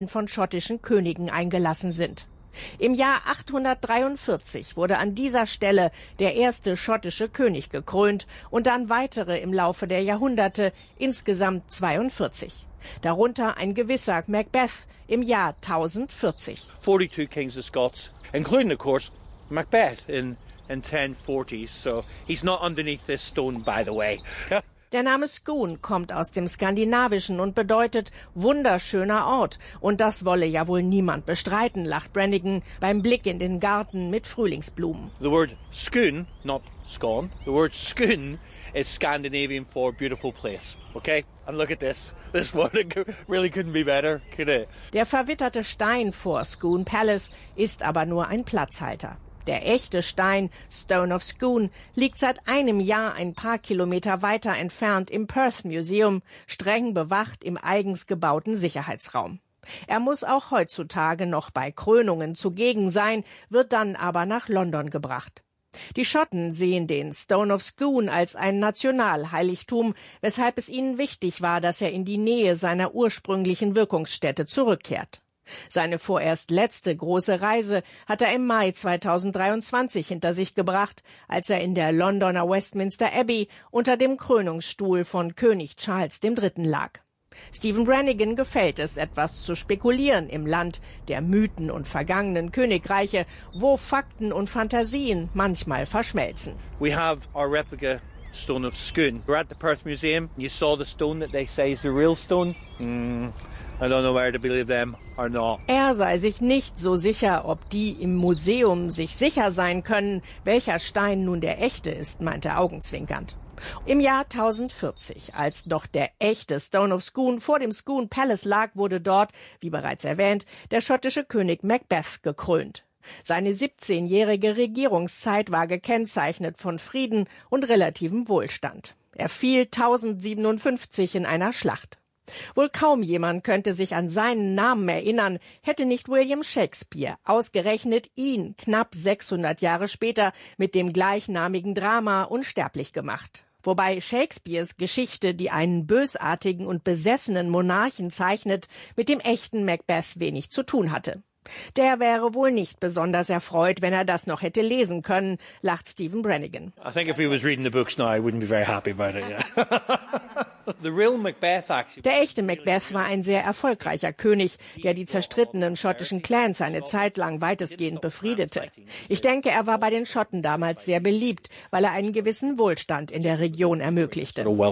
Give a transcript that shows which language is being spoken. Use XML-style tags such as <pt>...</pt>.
<de>von schottischen Königen eingelassen sind. Im Jahr 843 wurde an dieser Stelle der erste schottische König gekrönt und dann weitere im Laufe der Jahrhunderte, insgesamt 42. Darunter ein gewisser Macbeth im Jahr 1040.</de> <en>42 Kings of Scots, including of course Macbeth in 1040, so he's not underneath this stone by the way.</en> <de>Der Name Scone kommt aus dem Skandinavischen und bedeutet wunderschöner Ort. Und das wolle ja wohl niemand bestreiten, lacht Brannigan beim Blick in den Garten mit Frühlingsblumen.</de> <en>The word Scone, not Scone, the word Scone is Scandinavian for beautiful place. Okay? And look at this. This one really couldn't be better, could it?</en> <de>Der verwitterte Stein vor Scone Palace ist aber nur ein Platzhalter. Der echte Stein, Stone of Scone, liegt seit einem Jahr ein paar Kilometer weiter entfernt im Perth Museum, streng bewacht im eigens gebauten Sicherheitsraum. Er muss auch heutzutage noch bei Krönungen zugegen sein, wird dann aber nach London gebracht. Die Schotten sehen den Stone of Scone als ein Nationalheiligtum, weshalb es ihnen wichtig war, dass er in die Nähe seiner ursprünglichen Wirkungsstätte zurückkehrt. Seine vorerst letzte große Reise hat er im Mai 2023 hinter sich gebracht, als er in der Londoner Westminster Abbey unter dem Krönungsstuhl von König Charles III. Lag. Stephen Brannigan gefällt es, etwas zu spekulieren im Land der Mythen und vergangenen Königreiche, wo Fakten und Fantasien manchmal verschmelzen.</de> <en>We have our replica stone of Scone. We're at the Perth Museum. You saw the stone that they say is the real stone. I don't know where to believe them or not.</en> <de>Er sei sich nicht so sicher, ob die im Museum sich sicher sein können, welcher Stein nun der echte ist, meinte augenzwinkernd. Im Jahr 1040, als noch der echte Stone of Scone vor dem Scone Palace lag, wurde dort, wie bereits erwähnt, der schottische König Macbeth gekrönt. Seine 17-jährige Regierungszeit war gekennzeichnet von Frieden und relativem Wohlstand. Er fiel 1057 in einer Schlacht. Wohl kaum jemand könnte sich an seinen Namen erinnern, hätte nicht William Shakespeare ausgerechnet ihn knapp 600 Jahre später mit dem gleichnamigen Drama unsterblich gemacht. Wobei Shakespeares Geschichte, die einen bösartigen und besessenen Monarchen zeichnet, mit dem echten Macbeth wenig zu tun hatte. Der wäre wohl nicht besonders erfreut, wenn er das noch hätte lesen können, lacht Stephen Brannigan.</de> <en>I think if he was reading the books now, I wouldn't be very happy about it, yeah.</en> <de>Der echte Macbeth war ein sehr erfolgreicher König, der die zerstrittenen schottischen Clans eine Zeit lang weitestgehend befriedete. Ich denke, er war bei den Schotten damals sehr beliebt, weil er einen gewissen Wohlstand in der Region ermöglichte.</de>